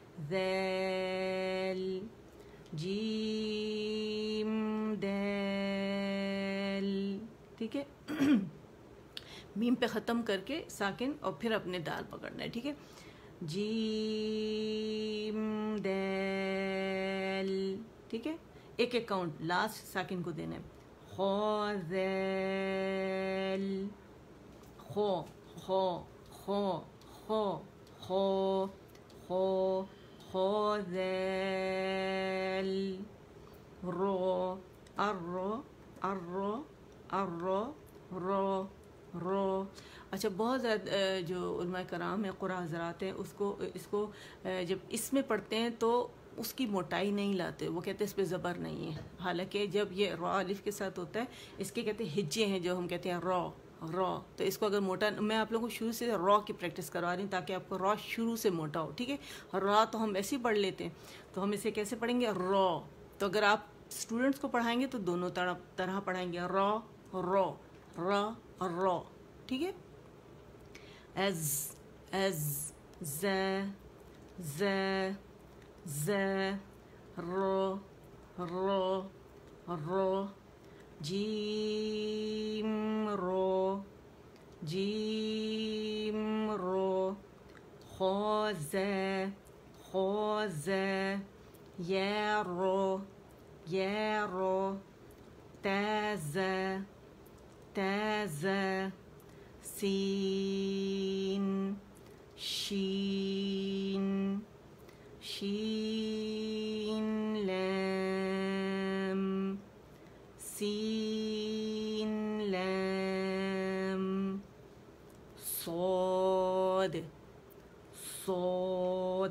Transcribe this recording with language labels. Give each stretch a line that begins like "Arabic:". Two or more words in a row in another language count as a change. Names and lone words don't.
Urdu: ذیل، جیم، دال، ٹھیک ہے. میم پہ ختم کر کے ساکن اور پھر اپنے دال پکڑنا ہے، ٹھیک ہے. جیم، دال، ٹھیک ہے. ایک ایک کاؤنٹ لاسٹ ساکن کو دینا ہے. خو، ذیل، خو، خو، خو، خو، خو، خو، خو، ذیل، رو، ارو، ارو، ارو، رو، رو. اچھا بہت زیادہ جو علماء کرام ہیں، قرآن حضرات ہیں، اس کو جب اس میں پڑھتے ہیں تو اس کی موٹائی نہیں لاتے، وہ کہتے ہیں اس پہ زبر نہیں ہے، حالانکہ جب یہ را الف کے ساتھ ہوتا ہے اس کے کہتے ہیں ہجے ہیں جو ہم کہتے ہیں را را، تو اس کو اگر موٹا، میں آپ لوگوں کو شروع سے را کی پریکٹس کروا رہی ہوں تاکہ آپ کو را شروع سے موٹا ہو، ٹھیک ہے؟ را تو ہم ایسے ہی پڑھ لیتے ہیں، تو ہم اسے کیسے پڑھیں گے؟ را. تو اگر آپ اسٹوڈنٹس کو پڑھائیں گے تو دونوں طرح پڑھائیں گے، را را را را، ٹھیک ہے؟ از از ز ز ز رو رو رو جیم رو جیم رو خوز خوز یرو یرو تز تز سین شین شین لام سین لام صاد صاد.